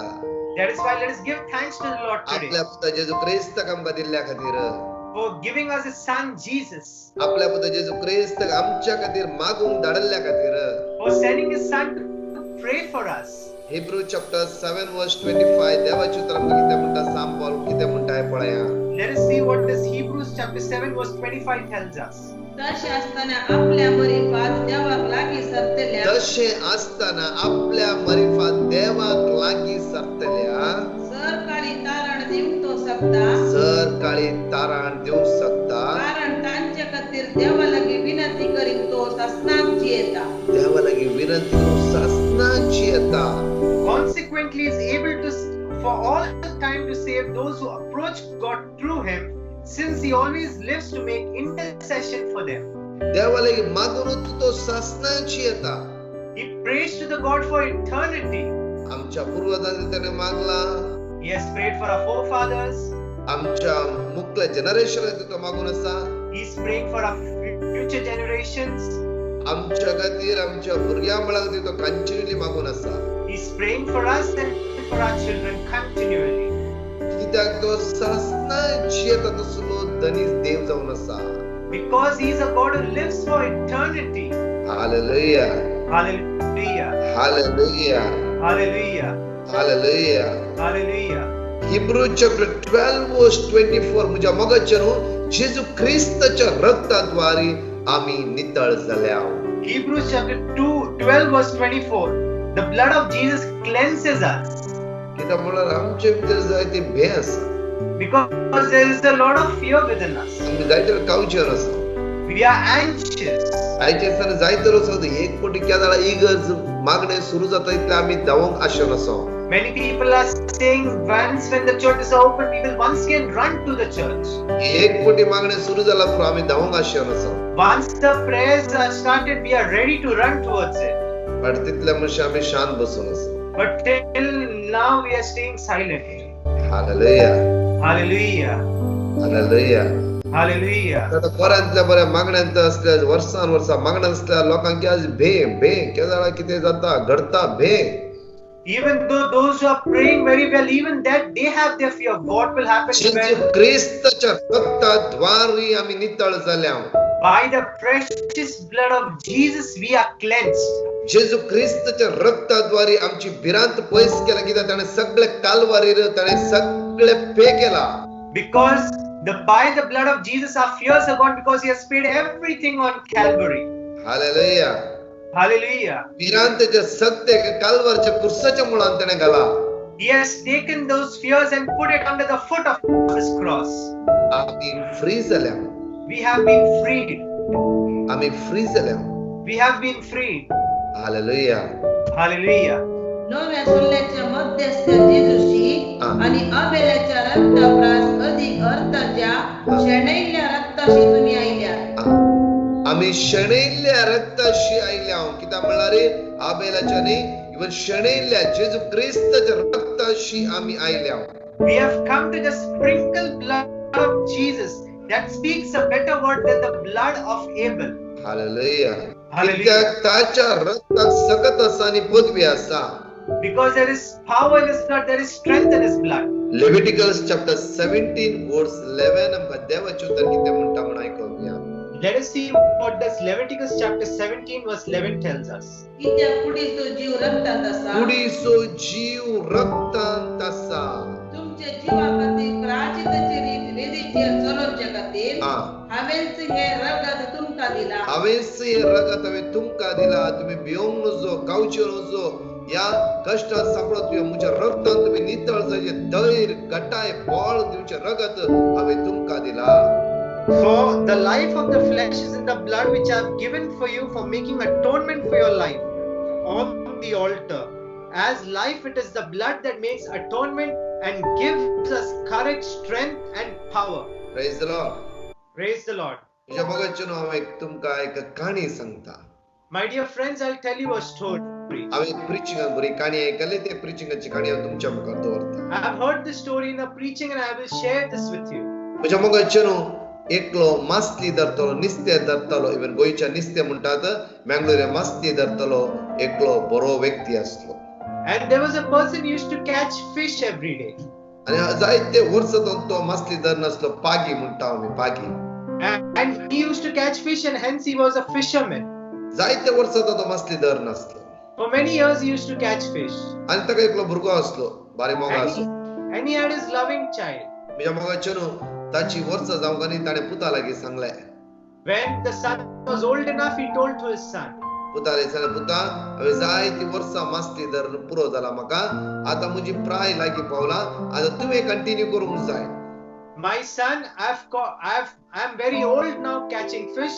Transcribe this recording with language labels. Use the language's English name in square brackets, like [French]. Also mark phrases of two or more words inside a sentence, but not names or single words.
[English] That is why let us give thanks to the Lord today [Konkani] आपल्या पुता जेजू क्रिस्ताक आमकां दिल्ल्या खातीर. [English] for giving us His Son Jesus, [Konkani] आपल्या पुता जेजू क्रिस्ताक आमच्या खातीर मागूंक धाडल्या खातीर. [English] for sending His Son to pray for us. Hebrews chapter 7 verse 25 [Konkani] देवाचे उतर आमकां कितें म्हणटा सांग पावल कितें म्हणटा हें पळया. [English] Let us see what this Hebrews chapter 7 verse 25 tells us. [Konkani] तशें आसतना आपल्या मरिफात देवाक लागीं सरतल्या तशे आसतना आपल्या मरिफात देवाक लागीं सरतल्या सरकारी तारण दिवंक तो शकता. सरकाळी तारण दिवंक शकता. कारण तांचे खातीर देवा लागीं विनंती करीत तो ससनाक जियेता. देवा लागीं विनंती करून सासनाची येता. [English] Consequently, is able to for all time to save those who approach God through Him, since He always lives to make intercession for them. [Konkani] देवा लागीं मागून तो सासनाची येता. [English] He prays to the God for eternity. [Konkani] आमच्या पूर्वजांनी त्याने मागला. [English] He has prayed for our forefathers. [Konkani] आमच्या मुख्य जनरेशन तो मागून आसा. [English] He is praying for our future generations. [Konkani] आमच्या खातीर आमच्या भुरग्यां मळाक तो कंटिन्युअली मागून आसा. [English] He is praying for us and for our children continually. [Konkani] कित्याक तो सासनाची येता तसलो धनीस देव जावन आसा. [English] Because He is a God who lives for eternity. [Konkani] हालेलुया. [English] Hallelujah. [Konkani] हालेलुया. [English] Hallelujah. [Konkani] हालेलुया. [English] Hallelujah. Hebrews chapter 12 verse 24 [Konkani] म्हज्या मोगाचे न्हू जेजू ख्रिस्ताच्या रक्ताद्वारे आम्ही नितळ झाल्या. [English] Hebrews chapter 12 verse 24. The blood of Jesus cleanses us. [Konkani] कित्याक म्हळ्यार आमचे भितर जायते भंय आसा. [English] Because there is a lot of fear within us. [Konkani] आमी जायते कावचेर आसा. [English] We are anxious. [Konkani] आयचे दिसांनी जायते आसा एक कोटी केदाळा इगर्ज मागणे सुरू जाता इतले आमी धावंक आशेन आसा. [English] Many people are saying once when the church is open, we will once again run to the church. [Konkani] एक कोटी मागणे सुरू जाला पुरो आमी धावंक आशेन आसा. [English] Once the prayers are started, we are ready to run towards it. [Konkani] पण तितले म्हणशे आमी शांत बसून आसा. [English] But till now we are staying silent. [Konkani] हालेलुया. [English] Hallelujah. [Konkani] हालेलुया. [English] Hallelujah. [Konkani] आता बऱ्यांतल्या बऱ्या मागण्यांत असल्या वर्सान वर्सा मागण्या असल्या लोकांक आज भे केदाळा कितें जाता घडता भे. [English] Even though those who are praying very well, even that they have their fear. What will happen [Konkani] जेजू [English] when [Konkani] ख्रिस्ताच्या रक्ताद्वारे आम्ही नितळ झाल्या [English] by the precious blood of Jesus we are cleansed? [Konkani] जेजू ख्रिस्ताच्या रक्ताद्वारे आमची भिरांत पयस केला कित्याक ताणे सगळे कालवारीर ताणे सगळे पे केला. [English] Because by the blood of Jesus our fears are gone, because he has paid everything on Calvary. [Konkani] हालेलुया. [English] Hallelujah. [Konkani] भिरांतच्या सत्य कालवारच्या कुर्साच्या मुळान ताणे घाला. [English] He has taken those fears and put it under the foot of his cross. [Konkani] आम्ही फ्री झाल्या. [English] We have been freed. [Konkani] आम्ही फ्री झाल्या. [English] We have been freed. [Konkani] हालेलुया. [English] Hallelujah. [Konkani] नव्या सोल्ल्याच्या मध्यस्थ जेजूशी आणि आबेलाच्या रक्ताप्रास अधिक अर्थाच्या शेणैल्या रक्ताशी तुम्ही आयल्या. आम्ही शणैल्या रक्ताशी आयल्या कित्याक म्हणल्यार रे आबेलाच्या न्ही इवन शणैल्या जेजू ख्रिस्ताच्या रक्ताशी आम्ही आयल्या. [English] We have come to the sprinkled blood of Jesus that speaks a better word than the blood of Abel. [Konkani] हालेलुया. [English] Hallelujah. [Konkani] कित्याक ताच्या रक्ताक सकत आसा आणि पदवी आसा. [English] Because there is power in his blood, there is strength in his blood. Leviticus chapter 17 verse 11 [Konkani] आमकां देवाचे उतर कितें म्हणटा म्हण आयकुया. [English] Let us see what does Leviticus chapter 17 verse 11 tells us. [Konkani] कित्या कुडीचो जीव रक्तात आसा. कुडीचो जीव रक्तांत आसा. तुमच्या जीवा खातीर प्रायश्चित्ताची रीत वेदीचेर चलोवचे खातीर हांवेंच हे रगत तुमकां दिला. हांवेंच हे रगत हांवें तुमकां दिला. तुमी भिवंक नजो, कावचे नजो. या कष्टात सापडत तुवें म्हज्या रक्तान तुमी नितळ जायचे धैर्य घटाय बळ दिवचे रगत हांवें तुमकां दिला. [English] For the life of the flesh is in the blood which I have given for you for making atonement for your life on the altar. As life, it is the blood that makes atonement and gives us courage, strength and power. Praise the Lord. Praise the Lord. [Konkani] तुझ्या मगाच्यान हांव एक तुमकां एक काणी सांगता. [English] My dear friends, I'll tell you a story. [Konkani] हांवें प्रिचिंगाक बरी काणी आयकली. ते प्रिचिंगाची काणी हांव तुमच्या मुखार दवरता. [English] I have heard this story in a preaching and I will share this with you. [Konkani] म्हज्या मगाच्यान एकलो मासली धरतलो, नुस्तें धरतलो. इवन गोंयच्या नुस्तें म्हणटात मँगलोर मासली धरतलो एकलो बरो व्यक्ती आसलो. [English] And there was a person who used to catch fish every day. [Konkani] आनी जायते वर्सां तो मासली धरनासलो. पागी म्हणटा आमी पागी. [English] And he used to catch fish and hence he was a fisherman. [Konkani] जायते वर्सां तो मासली धरनासलो. [English] For many years he used to catch fish. [Konkani] आनी ताका एकलो भुरगो आसलो, बारी मोगा आसलो. [English] And he had his loving child. [Konkani] म्हज्या मोगाच्यान ताची वर्सां जावंक आनी ताणें पुता लागीं सांगलें. [English] When the son was old enough, he told to his son, [Konkani] पुताले सांगलें, पुता हांवें जायती वर्सां मासली धरून पुरो जाला म्हाका. आतां म्हजी प्राय लागीं पावला. आतां तुवें कंटिन्यू करूंक जाय. [English] my son, I'm very old now catching fish.